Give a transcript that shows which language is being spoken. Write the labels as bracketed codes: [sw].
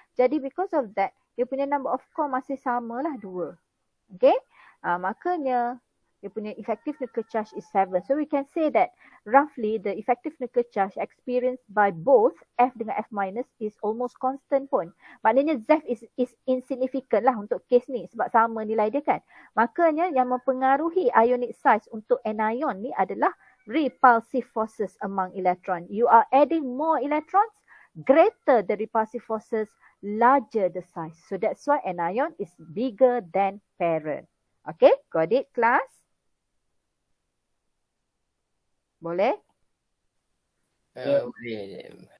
[ms] Jadi [en] because of that, [ms] dia punya [en] number of core [ms] masih samalah 2. Okay? Makanya dia punya [en] effective nuclear charge is 7. So we can say that roughly the effective nuclear charge experienced by both F dengan F minus is almost constant pun. [ms] Maknanya ZEF [en] is insignificant [ms] lah untuk case ni sebab sama nilai dia kan. Makanya yang mempengaruhi ionic size untuk anion ni adalah repulsive forces among electron. [en] You are adding more electrons, greater the repulsive forces, larger the size. So that's why anion is bigger than parent. Okay, got it class? [ms] Boleh? Boleh.